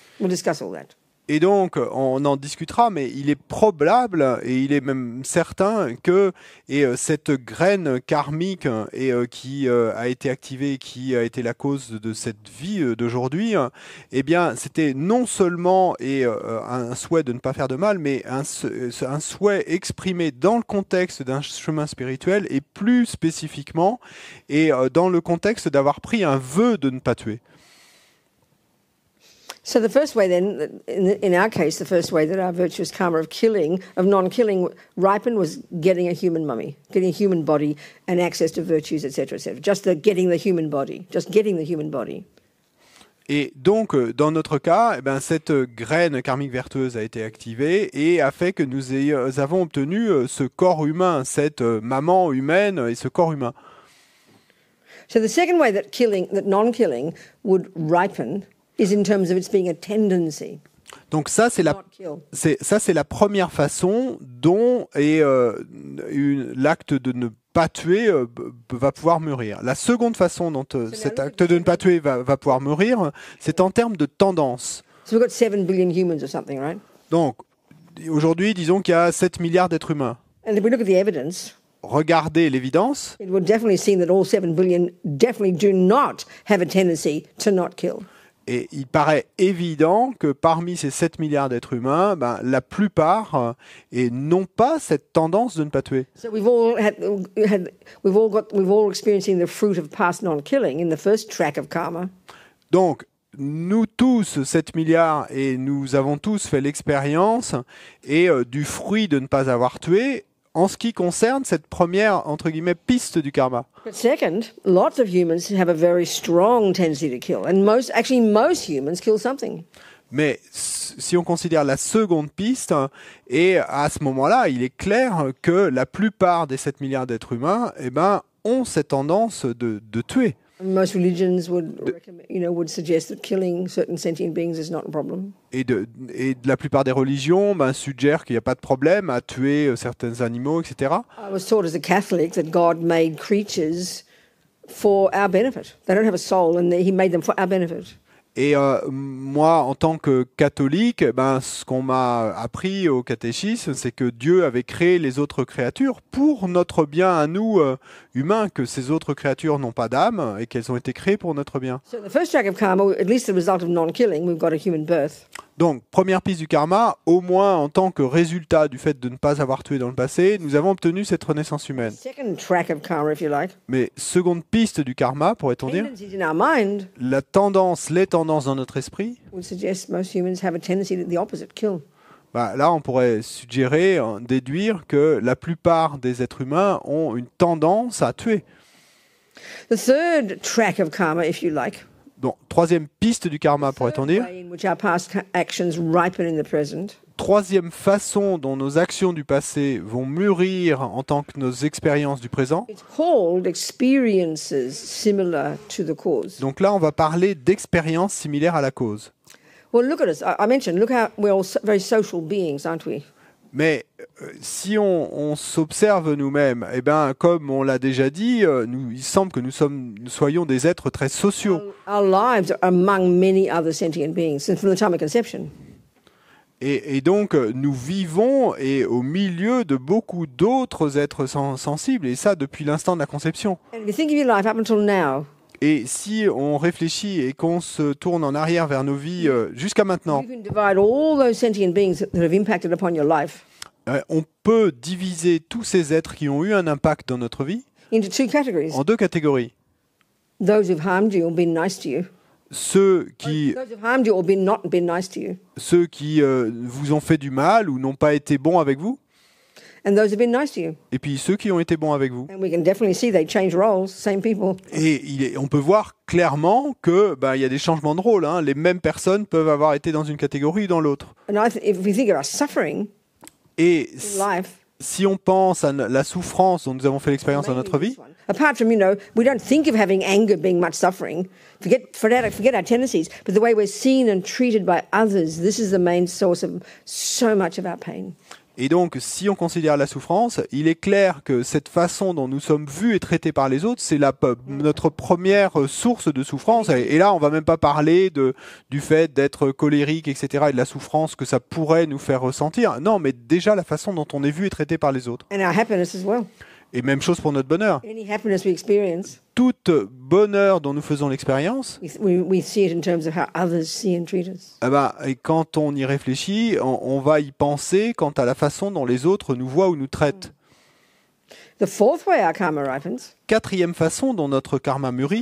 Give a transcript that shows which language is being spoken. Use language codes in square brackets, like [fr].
[en] We'll discuss all that. [fr] Et donc, on en discutera, mais il est probable, et il est même certain que cette graine karmique qui a été activée, qui a été la cause de cette vie d'aujourd'hui, eh bien, c'était non seulement un souhait de ne pas faire de mal, mais un souhait exprimé dans le contexte d'un chemin spirituel, et plus spécifiquement, et dans le contexte d'avoir pris un vœu de ne pas tuer. [en] So the first way then, in our case, the first way that our virtuous karma of non-killing ripened was getting a human mummy, getting a human body and access to virtues, etc., etc. Just getting the human body. [fr] Et donc, dans notre cas, cette graine karmique vertueuse a été activée et a fait que nous avons obtenu ce corps humain, cette maman humaine et ce corps humain. [en] So the second way that non-killing would ripen is in terms of its being a tendency. [fr] Donc ça, c'est la première façon dont l'acte de ne pas tuer va pouvoir mûrir. La seconde façon dont cet acte de ne pas tuer va pouvoir mûrir, c'est en termes de tendance. [en] So we've got 7 billion humans or something, right? [fr] Donc, aujourd'hui, disons qu'il y a 7 milliards d'êtres humains. [en] And if we look at the evidence, [fr] regardez l'évidence, [en] it would definitely seem that all 7 billion definitely do not have a tendency to not kill. [fr] et il paraît évident que parmi ces 7 milliards d'êtres humains, la plupart n'ont pas cette tendance de ne pas tuer. [en] So we've all experiencing the fruit of past non-killing in the first track of karma. [fr] Donc, nous tous, 7 milliards, et nous avons tous fait l'expérience du fruit de ne pas avoir tué en ce qui concerne cette première, entre guillemets, piste du karma. [en] But second, lots of humans have a very strong tendency to kill. And most humans kill something. [fr] Mais si on considère la seconde piste, et à ce moment-là, il est clair que la plupart des 7 milliards d'êtres humains ont cette tendance de tuer. [en] Most religions would suggest that killing certain sentient beings is not a problem. [fr] Et la plupart des religions suggèrent qu'il n'y a pas de problème à tuer certains animaux, etc. [en] I was taught as a Catholic that God made creatures for our benefit. They don't have a soul, and He made them for our benefit. [fr] Et moi, en tant que catholique, ce qu'on m'a appris au catéchisme, c'est que Dieu avait créé les autres créatures pour notre bien à nous, humains, que ces autres créatures n'ont pas d'âme et qu'elles ont été créées pour notre bien. [en] So the first track of karma, at least the result of non-killing, we've got a human birth. [fr] Donc, première piste du karma, au moins en tant que résultat du fait de ne pas avoir tué dans le passé, nous avons obtenu cette renaissance humaine. [en] Second track of karma, if you like. [fr] Mais seconde piste du karma, pourrait-on dire, [en] Tendencies in our mind [fr] les tendances dans notre esprit, [en] would suggest most humans have a tendency to the opposite, kill. [fr] là on pourrait suggérer, déduire que la plupart des êtres humains ont une tendance à tuer. [en] The third track of karma, if you like. [fr] Bon, troisième piste du karma, pourrait-on dire. [en] Way in which our past actions ripen in the present. [fr] Troisième façon dont nos actions du passé vont mûrir en tant que nos expériences du présent. [en] It's called experiences similar to the cause. [fr] Donc là, on va parler d'expériences similaires à la cause. [en] Well, look at us. I mentioned, look how we're all very social beings, aren't we? [fr] Mais si on s'observe nous-mêmes, comme on l'a déjà dit, il semble que nous soyons des êtres très sociaux. [en] Our lives are among many other sentient beings since from the time of conception. [fr] Et donc, nous vivons au milieu de beaucoup d'autres êtres sensibles, et ça depuis l'instant de la conception. [en] And if you think of your life up until now, [fr] Et si on réfléchit et qu'on se tourne en arrière vers nos vies jusqu'à maintenant, [en] you can divide all those sentient beings that have impacted upon your life [fr] on peut diviser tous ces êtres qui ont eu un impact dans notre vie [en] into two categories. [fr] en deux catégories. [en] Those who've harmed you or been nice to you. [fr] Ceux qui [en] Those who've harmed you or not been nice to you. [fr] vous ont fait du mal ou n'ont pas été bons avec vous, [en] And those who've been nice to you. [fr] et puis ceux qui ont été bons avec vous. [en] And we can definitely see they change roles, same people. [fr] Et on peut voir clairement que il y a des changements de rôle. Les mêmes personnes peuvent avoir été dans une catégorie ou dans l'autre. [en] And if we think of our suffering [fr] Et in life, si on pense à la souffrance dont nous avons fait l'expérience dans notre vie, [en] apart from, we don't think of having anger being much suffering. Forget our tendencies. But the way we're seen and treated by others, this is the main source of so much of our pain. [fr] et donc si on considère la souffrance, il est clair que cette façon dont nous sommes vus et traités par les autres, c'est notre première source de souffrance. Et là, on va même pas parler du fait d'être colérique, etc., et de la souffrance que ça pourrait nous faire ressentir. Non, mais déjà la façon dont on est vu et traité par les autres. [en] And our happiness as well. [fr] Et même chose pour notre bonheur. [en] Any happiness we experience, [fr] Tout bonheur dont nous faisons l'expérience, [en] we see it in terms of how others see and treat us. [fr] et quand on y réfléchit, on va y penser quant à la façon dont les autres nous voient ou nous traitent. [en] The fourth way our karma ripens, [fr] Quatrième façon dont notre karma mûrit.